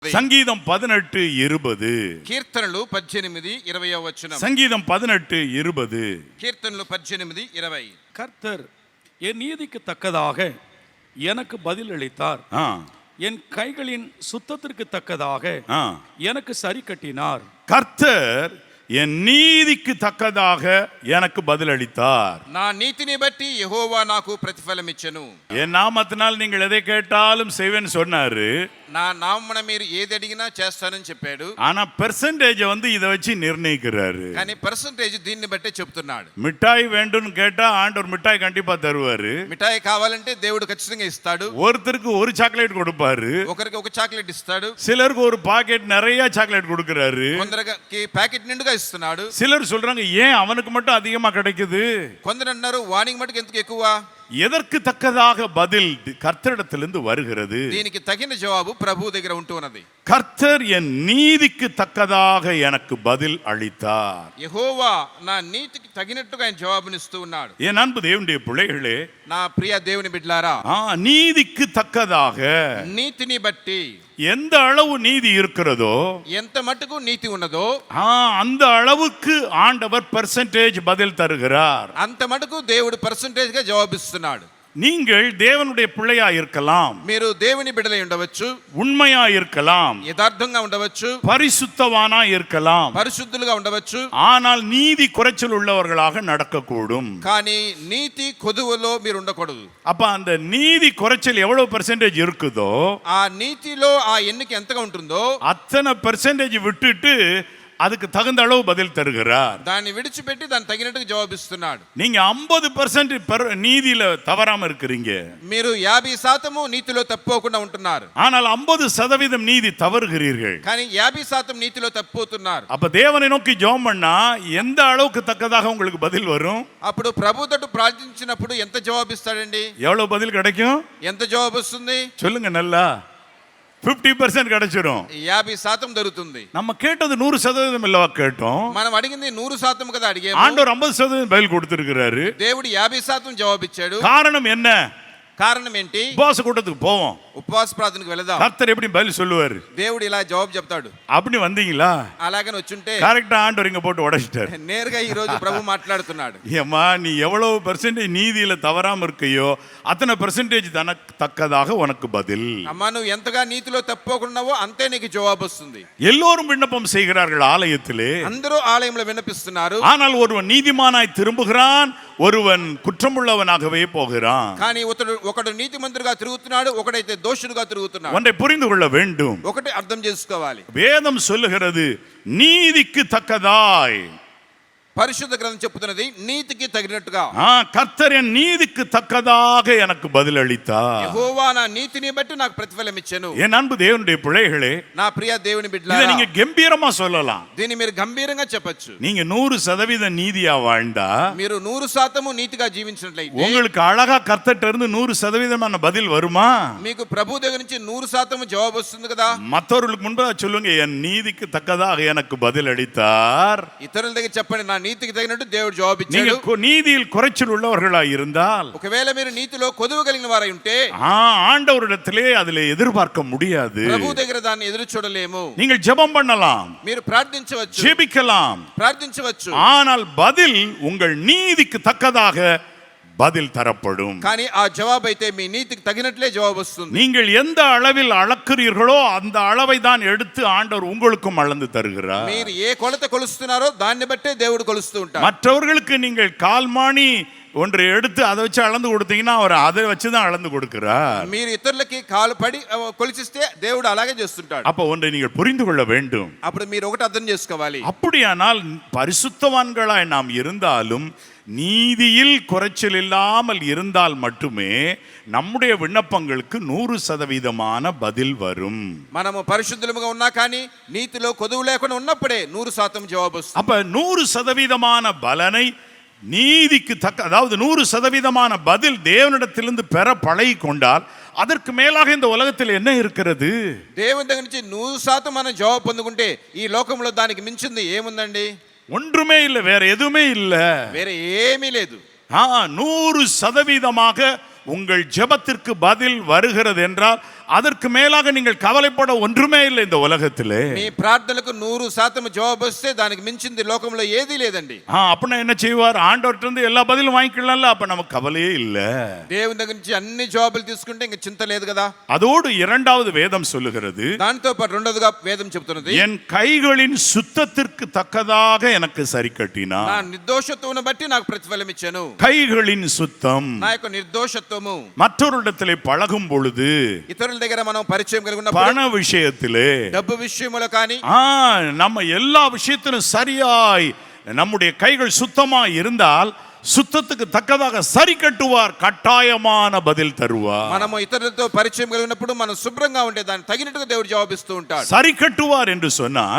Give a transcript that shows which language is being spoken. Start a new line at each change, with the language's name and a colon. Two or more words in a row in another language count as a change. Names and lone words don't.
Telugu: సంగీతం 18:20 కీర్తనలు 18:20 వచనం. సంగీతం 18:20 கீர்த்தனలు 18:20.
Tamil: கர்த்தர் என் நீதிக்கு தக்கதாக எனக்கு பதில் அளித்தார், என் கைகளின் சுத்தத்திற்கு தக்கதாக எனக்கு சரி கட்டினார். கர்த்தர் என் நீதிக்கு தக்கதாக எனக்கு பதில் அளித்தார்.
Telugu: నా నీతిని బట్టి యెహోవా నాకు ప్రతిఫలం ఇచ్చెను.
Tamil: என் நாமத்தினால் நீங்கள் எதை கேட்டாலும் செய்வேன்னு சொன்னாரு.
Telugu: నా నామమున మీరు ఏది అడిగినా చేస్తానని చెప్పాడు.
Tamil: ஆனா பெர்சன்டேஜ் இதை வச்சு நிர்ணயிக்கிறாரு.
Telugu: కానీ పర్సంటేజ్ దీన్ని బట్టే చెప్తున్నాడు.
Tamil: மிட்டாய் வேண்டும்னு கேட்டா ஆண்டவர் மிட்டாய் கண்டிப்பா தருவாரு.
Telugu: మిఠాయి కావాలంటే దేవుడు ఖచ్చితంగా ఇస్తాడు.
Tamil: ஒருத்தருக்கு ஒரு சாக்லேட் கொடுப்பாரு,
Telugu: ఒకరికి ఒక చాక్లెట్ ఇస్తాడు.
Tamil: சிலருக்கு ஒரு பாக்கெட் நிறைய சாக்லேட் கொடுக்கறாரு,
Telugu: కొందరికి ప్యాకెట్ నిండుగా ఇస్తున్నాడు.
Tamil: சிலர் சொல்றாங்க ஏன் அவனுக்கு மட்டும் அதிகமா கிடைக்குது.
Telugu: కొందరు అన్నారు వానికి మటుకు ఎందుకు ఎక్కువ.
Tamil: எதற்கு தக்கதாக பதில் கர்த்தரிடத்திலிருந்து வருகிறது.
Telugu: దీనికి తగిన జవాబు ప్రభువు దగ్గర ఉంటున్నది.
Tamil: கர்த்தர் என் நீதிக்கு தக்கதாக எனக்கு பதில் அளித்தார்.
Telugu: యెహోవా నా నీతికి తగినట్టుగా ఆయన జవాబునిస్తూ ఉన్నాడు.
Tamil: என் அன்பு தேவனுடைய பிள்ளைகளே,
Telugu: నా ప్రియ దేవుని బిడ్డలారా,
Tamil: நீதிக்கு தக்கதாக
Telugu: నీతిని బట్టి
Tamil: எந்த அளவு நீதி இருக்கிறதோ,
Telugu: ఎంత మట్టుకు నీతి ఉన్నదో
Tamil: அந்த அளவுக்கு ஆண்டவர் பெர்சன்டேஜ் பதில் தருகிறார்.
Telugu: అంత మటుకు దేవుడు పర్సంటేజ్ గా జవాబిస్తున్నాడు.
Tamil: நீங்கள் தேவனுடைய பிள்ளையா இருக்கலாம்,
Telugu: మీరు దేవుని బిడ్డలై ఉండవచ్చు,
Tamil: உண்மையா இருக்கலாம்,
Telugu: యథార్థంగా ఉండవచ్చు,
Tamil: பரிசுத்தவானா இருக்கலாம்,
Telugu: పరిశుద్ధులుగా ఉండవచ్చు.
Tamil: ஆனால் நீதி குறைச்சல் உள்ளவர்களாக நடக்கக்கூடும்.
Telugu: కానీ నీతి కొదువలో మీరు ఉండకూడదు.
Tamil: அப்ப அந்த நீதி குறைச்சல் எவ்வளவு பெர்சன்டேஜ் இருக்குதோ,
Telugu: ఆ నీతిలో ఆ ఎన్నిక ఎంతగా ఉంటుందో
Tamil: அத்தனை பெர்சன்டேஜ் விட்டுட்டு அதுக்கு தகுந்த அளவு பதில் தருகிறார்.
Telugu: దాన్ని విడిచిపెట్టి దాన్ని తగినట్టుగా జవాబిస్తున్నాడు.
Tamil: நீங்க 50% நீதியில தவறாம இருக்கிறீங்க,
Telugu: మీరు 50% నీతిలో తప్పుకోకుండా ఉంటున్నారు.
Tamil: ஆனால் 50% நீதி தவறுகிறீர்கள்.
Telugu: కానీ 50% నీతిలో తప్పుతున్నారు.
Tamil: அப்ப தேவனை நோக்கி ஜெபம் பண்ணா எந்த அளவுக்கு தக்கதாக உங்களுக்கு பதில் வரும்?
Telugu: అప్పుడు ప్రభువుతో ప్రార్థించినప్పుడు ఎంత జవాబిస్తాడండి?
Tamil: எவ்வளவு பதில் கிடைக்கும்?
Telugu: ఎంత జవాబు వస్తుంది?
Tamil: சொல்லுங்க. நல்லா 50% கிடைச்சிடும்.
Telugu: 50% దొరుకుతుంది.
Tamil: நம்ம கேட்டது 100% இல்லவா கேட்டோம்?
Telugu: మనం అడిగింది 100% కదా అడిగాము.
Tamil: ஆண்டவர் 50% பதில் கொடுத்திருக்கிறாரு.
Telugu: దేవుడు 50% జవాబిచ్చాడు.
Tamil: காரணம் என்ன?
Telugu: కారణం ఏంటి?
Tamil: உபவாச கூட்டத்துக்கு போவோம்,
Telugu: ఉపవాస ప్రార్థనకు వెళదాం.
Tamil: கர்த்தர் எப்படி பதில் சொல்லுவாரு?
Telugu: దేవుడు ఇలా జవాబు చెప్తాడు.
Tamil: அப்படி வந்தீங்களா?
Telugu: అలాగని వచ్చుంటే
Tamil: கரெக்டா ஆண்டவர் இங்க போட்டு உடைச்சிட்டாரு.
Telugu: నేరుగా ఈ రోజు ప్రభు మాట్లాడుతున్నాడు.
Tamil: ஏம்மா, நீ எவ்வளவு பெர்சன்டேஜ் நீதியில தவறாம இருக்கையோ அத்தனை பெர்சன்டேஜ் தனக்கு தக்கதாக உனக்கு பதில்.
Telugu: అమ్మా, నువ్వు ఎంతగా నీతిలో తప్పుకోకున్నావో అంతే నీకు జవాబు వస్తుంది.
Tamil: எல்லோரும் விண்ணப்பம் செய்கிறார்கள் ஆலயத்திலே,
Telugu: అందరూ ఆలయంలో విన్నపిస్తున్నారు.
Tamil: ஆனால் ஒருவன் நீதிமானாய் திரும்புகிறான், ஒருவன் குற்றமுள்ளவனாகவே போகிறான்.
Telugu: కానీ ఒకడు నీతిమంతుడుగా తిరుగుతున్నాడు, ఒకడైతే దోషుడుగా తిరుగుతున్నాడు.
Tamil: ஒன்றை புரிந்து கொள்ள வேண்டும்.
Telugu: ఒకటి అర్థం చేసుకోవాలి.
Tamil: வேதம் சொல்லுகிறது நீதிக்கு தக்கதாய்.
Telugu: పరిశుద్ధ గ్రంథం చెప్తున్నది నీతికి తగినట్టుగా.
Tamil: கர்த்தர் என் நீதிக்கு தக்கதாக எனக்கு பதில் அளித்தார்.
Telugu: యెహోవా నా నీతిని బట్టి నాకు ప్రతిఫలం ఇచ్చెను.
Tamil: என் அன்பு தேவனுடைய பிள்ளைகளே,
Telugu: నా ప్రియ దేవుని
Tamil: இதை
Telugu: బిడ్డలారా,
Tamil: நீங்க கம்பீரமா சொல்லலாம்.
Telugu: దీన్ని మీరు గంభీరంగా చెప్పొచ్చు.
Tamil: நீங்க 100% நீதியா வாழ்ந்தா,
Telugu: మీరు 100% నీతిగా జీవించినట్లయితే
Tamil: உங்களுக்கு అழகா கர்த்தர்ட்ட இருந்து 100% பதில் வருமா?
Telugu: మీకు ప్రభు దగ్గర నుంచి 100% జవాబు వస్తుంది కదా.
Tamil: மற்றவர்களுக்கு முன்பதாக சொல்லுங்க, என் நீதிக்கு தக்கதாக எனக்கு பதில் அளித்தார்.
Telugu: ఇతరుల దగ్గర చెప్పండి, నా నీతికి తగినట్టు దేవుడు జవాబు
Tamil: நீங்க
Telugu: ఇచ్చాడు.
Tamil: நீதியில் குறைச்சல் உள்ளவர்களா இருந்தால்,
Telugu: ఒకవేళ మీరు నీతిలో కొదువు కలిగిన వారై ఉంటే
Tamil: ஆண்டவரிடத்திலே அதிலே எதிர்பார்க்க முடியாது.
Telugu: ప్రభు దగ్గర దాన్ని ఎదురు చూడలేము.
Tamil: நீங்கள் ஜெபம் பண்ணலாம்,
Telugu: మీరు ప్రార్థించవచ్చు,
Tamil: ஜெபிக்கலாம்,
Telugu: ప్రార్థించవచ్చు,
Tamil: ஆனால் பதில் உங்கள் நீதிக்கு தக்கதாக பதில் தரப்படும்.
Telugu: కానీ ఆ జవాబు అయితే మీ నీతికి తగినట్లే జవాబు వస్తుంది.
Tamil: நீங்கள் எந்த அளவில் அளக்கிறீர்களோ அந்த அளவை தான் எடுத்து ஆண்டவர் உங்களுக்கும் அளந்து தருகிறார்.
Telugu: మీరు ఏ కొలత కొలుస్తున్నారో దాన్ని బట్టే దేవుడు కొలుస్తూ ఉంటాడు.
Tamil: மற்றவர்களுக்கு நீங்கள் கால்மானி ஒன்றை எடுத்து அதை வச்சு அளந்து கொடுத்தீங்கன்னா அவர் அதை வச்சுதான் அளந்து கொடுக்கிறார்.
Telugu: మీరు ఇతరులకి కాలు పడి కొలిచిస్తే దేవుడు అలాగే చేస్తుంటాడు.
Tamil: அப்ப ஒன்றை நீங்கள் புரிந்து கொள்ள வேண்டும்.
Telugu: అప్పుడు మీరు ఒకటి అర్థం చేసుకోవాలి.
Tamil: அப்படியானால் பரிசுத்தவான்களாய் நாம் இருந்தாலும் நீதியில் குறைச்சல் இல்லாமல் இருந்தால் மட்டுமே நம்முடைய விண்ணப்பங்களுக்கு 100% பதில் வரும்.
Telugu: మనము పరిశుద్ధులుగా ఉన్నా కానీ నీతిలో కొదువు లేకుండా ఉన్నప్పుడే 100% జవాబు వస్తుంది.
Tamil: அப்ப 100% பலனை நீதிக்கு தக்க, அதாவது 100% பதில் தேவனிடத்திலிருந்து பெற பழகி கொண்டால் அதற்கு மேலாக இந்த உலகத்தில் என்ன இருக்கிறது?
Telugu: దేవుని దగ్గర నుంచి 100% మనం జవాబు పొందుకుంటే ఈ లోకంలో దానికి మించింది ఏముందండి?
Tamil: ஒன்றுமே இல்லை, வேற எதுவுமே இல்லை,
Telugu: వేరే ఏమీ లేదు.
Tamil: 100% உங்கள் ஜெபத்திற்கு பதில் வருகிறது என்றால் அதற்கு மேலாக நீங்கள் கவலைப்பட ஒன்றுமே இல்லை இந்த உலகத்திலே.
Telugu: మీ ప్రార్థనలకు 100% జవాబు వస్తే దానికి మించింది లోకంలో ఏదీ లేదండి.
Tamil: அப்படின்னா என்ன செய்வார்? ஆண்டவர்ட்ட இருந்து எல்லா பதிலும் வாங்கிக்கலாம்ல, அப்ப நமக்கு கவலையே இல்ல.
Telugu: దేవుని దగ్గర నుంచి అన్ని జవాబులు తీసుకుంటే ఇంక చింత లేదు కదా.
Tamil: அதோடு இரண்டாவது வேதம் சொல்லுகிறது,
Telugu: దాంతో పాటు రెండోదిగా వేదం చెప్తున్నది,
Tamil: என் கைகளின் சுத்தத்திற்கு தக்கதாக எனக்கு சரி கட்டினார்.
Telugu: నా నిర్దోషత్వమును బట్టి నాకు ప్రతిఫలం ఇచ్చాను.
Tamil: கைகளின் சுத்தம்.
Telugu: నా యొక్క నిర్దోషత్వము
Tamil: மற்றொருடத்திலே பழகும் பொழுது,
Telugu: ఇతరుల దగ్గర మనం పరిచయం కలిగి ఉన్నప్పుడు,
Tamil: பண விஷயத்திலே,
Telugu: డబ్బు విషయములో కానీ,
Tamil: நம்ம எல்லா விஷயத்திலும் சரியாய் நம்முடைய கைகள் சுத்தமா இருந்தால் சுத்தத்துக்கு தக்கதாக சரி கட்டுவார், கட்டாயமான பதில் தருவார்.
Telugu: మనము ఇతరులతో పరిచయం కలిగి ఉన్నప్పుడు మనం శుభ్రంగా ఉంటే దానికి తగినట్టుగా దేవుడు జవాబిస్తూ ఉంటాడు.
Tamil: சரி கட்டுவார் என்று சொன்னால்